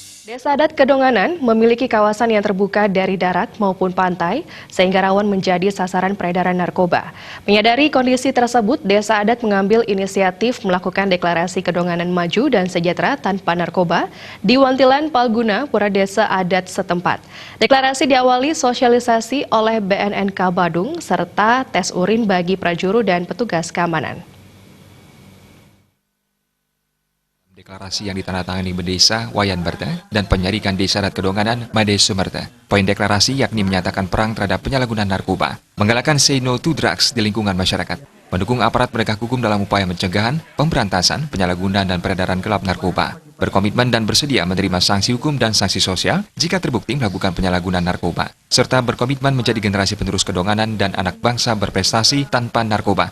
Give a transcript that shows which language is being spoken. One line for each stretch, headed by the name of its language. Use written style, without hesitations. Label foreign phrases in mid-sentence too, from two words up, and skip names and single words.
Indonesian: Desa adat Kedonganan memiliki kawasan yang terbuka dari darat maupun pantai, sehingga rawan menjadi sasaran peredaran narkoba. Menyadari kondisi tersebut, Desa Adat mengambil inisiatif melakukan deklarasi Kedonganan maju dan sejahtera tanpa narkoba di Wantilan Palguna, Pura Desa Adat setempat. Deklarasi diawali sosialisasi oleh BNNK Badung, serta tes urin bagi prajuru dan petugas keamanan. Deklarasi yang ditandatangani Bendesa Wayan Berta dan Penyarikan Desa Adat Kedonganan Made Sumerta. Poin deklarasi yakni menyatakan perang terhadap penyalahgunaan narkoba, menggalakkan
English: say no to drugs
Indonesian: di lingkungan masyarakat, mendukung aparat penegak hukum dalam upaya pencegahan, pemberantasan, penyalahgunaan dan peredaran gelap narkoba, berkomitmen dan bersedia menerima sanksi hukum dan sanksi sosial jika terbukti melakukan penyalahgunaan narkoba, serta berkomitmen menjadi generasi penerus Kedonganan dan anak bangsa berprestasi tanpa narkoba.